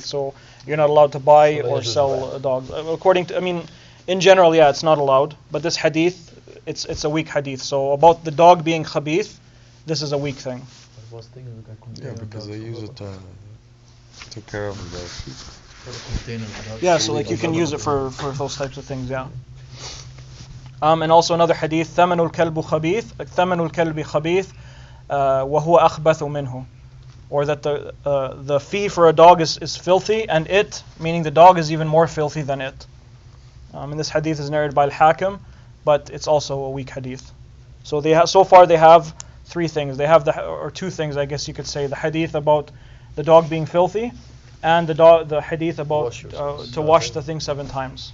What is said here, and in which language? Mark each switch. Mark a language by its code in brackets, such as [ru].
[en] So you're not allowed to buy or sell a dog. According to, in general, yeah, it's not allowed. But this hadith, it's a weak hadith. So about the dog being khabith, this is a weak thing. Yeah, because they use it to take care of the sheep. Yeah, so like you can use it for those types of things, yeah. And also another hadith, [ar] ثَمَنُ الْكَلْبِ خَبِيث وَهُوَ أَخْبَثُ مِنْهُ. [en] Or that the fee for a dog is filthy, and it, meaning the dog, is even more filthy than it. And this hadith is narrated by al-Hakim, but it's also a weak hadith. So so far they have 3 things. They have or 2 things, I guess you could say. The hadith about the dog being filthy, and the hadith about to wash the thing 7 times.